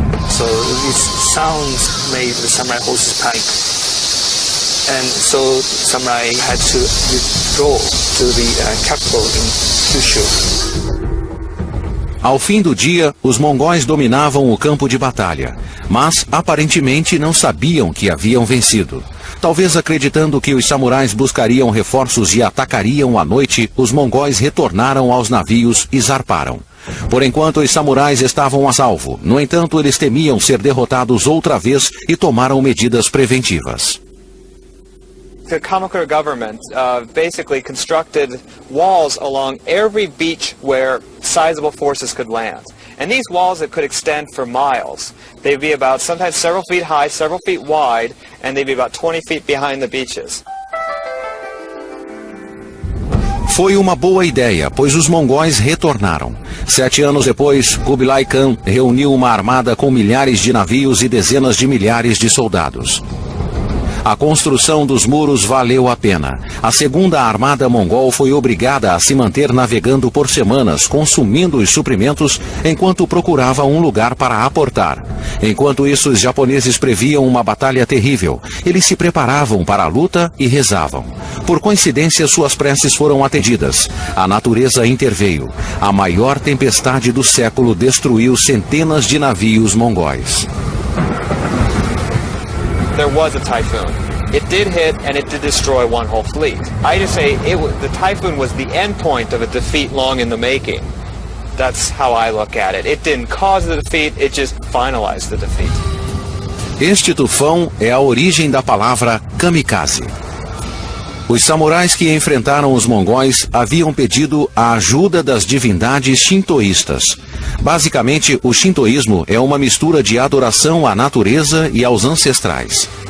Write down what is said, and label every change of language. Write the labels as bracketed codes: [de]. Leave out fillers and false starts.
[en] So these sounds made the samurai horses panic. And so samurai had to withdraw to the capital in Kyushu. [pt] Ao fim do dia, os mongóis dominavam o campo de batalha, mas aparentemente não sabiam que haviam vencido. Talvez acreditando que os samurais buscariam reforços e atacariam à noite, os mongóis retornaram aos navios e zarparam. Por enquanto, os samurais estavam a salvo. No entanto, eles temiam ser derrotados outra vez e tomaram medidas preventivas. [en] The Kamakura government basically constructed walls along every beach where sizable forces could land. And these walls that could extend for miles. They'd be about sometimes several feet high, several feet wide, and they'd be about 20 feet behind the beaches. [pt] Foi uma boa ideia, pois os mongóis retornaram. 7 anos depois, Kublai Khan reuniu uma armada com milhares de navios e dezenas de milhares de soldados. A construção dos muros valeu a pena. A segunda armada mongol foi obrigada a se manter navegando por semanas, consumindo os suprimentos, enquanto procurava um lugar para aportar. Enquanto isso, os japoneses previam uma batalha terrível. Eles se preparavam para a luta e rezavam. Por coincidência, suas preces foram atendidas. A natureza interveio. A maior tempestade do século destruiu centenas de navios mongóis. [en] There was a typhoon. It did hit and it did destroy one whole fleet. I just say the typhoon was the end point of a defeat long in the making. That's how I look at it. It didn't cause the defeat, it just finalized the defeat. [pt] Este tufão é a origem da palavra kamikaze. Os samurais que enfrentaram os mongóis haviam pedido a ajuda das divindades shintoístas. Basicamente, o shintoísmo é uma mistura de adoração à natureza e aos ancestrais.